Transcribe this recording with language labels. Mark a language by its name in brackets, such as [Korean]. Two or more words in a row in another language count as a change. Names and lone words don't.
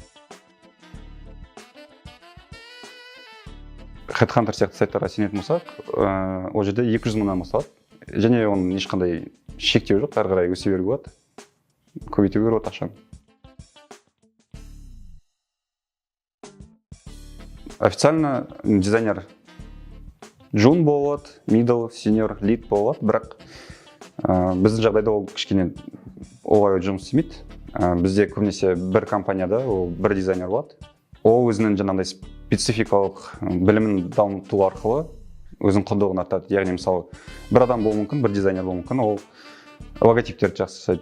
[Kazakh] Headhunter сияқты сайттарға сенетін болсақ, ол жерде 200 мыңнан басталады. Және оның ешқандай шектеу жоқ, әрі қарай өсе беруге болады, көбейтуге болады ақшаны. Официально дизайнер Джун болады, middle, senior, lead болады, бірақ біздің жағдайда ол кішкене олай жұмыс істемейді. Бізде көбінесе бір компанияда ол бір дизайнер болады. Ол өзінің жаңағыдай спецификалық білімін дамыту арқылы өзінің құндылығын артады. Яғни мысалы, бір адам болуы мүмкін, бір дизайнер болуы мүмкін, ол логотиптерді жақсы жасайды.